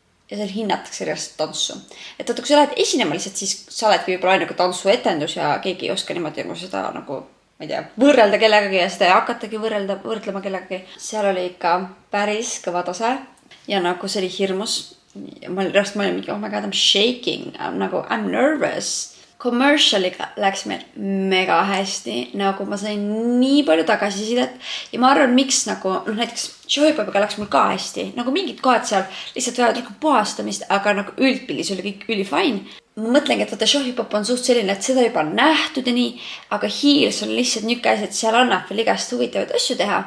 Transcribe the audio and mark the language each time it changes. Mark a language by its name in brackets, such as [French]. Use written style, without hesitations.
[Estonian] Ja seal hinnatakse reaalselt tantsu. Et kui sa lähed esinema lihtsalt, siis sa oledki võib-olla ainuke tantsuetendus ja keegi ei oska niimoodi seda nagu, ma ei tea, võrrelda kellegagi ja seda ei hakatagi võrdlema kellegagi. Seal oli ikka päris kõva tase ja nagu see oli hirmus. Ma olin mingi, [English] oh my god, I'm shaking, I'm nervous. [Estonian] Commercialiga läks meil mega hästi, nagu ma sain nii palju tagasisidet ja ma arvan, miks nagu, näiteks showhipopiga läks mul ka hästi, nagu mingid kohad seal lihtsalt vajavad rohkem puhastamist, aga nagu üldpildis oli kõik üli fine. Ma mõtlengi, et vaata showhipop on suht selline, et seda juba nähtud ja nii, aga Heels on lihtsalt niuke asi, et seal annab veel igast huvitavaid asju teha.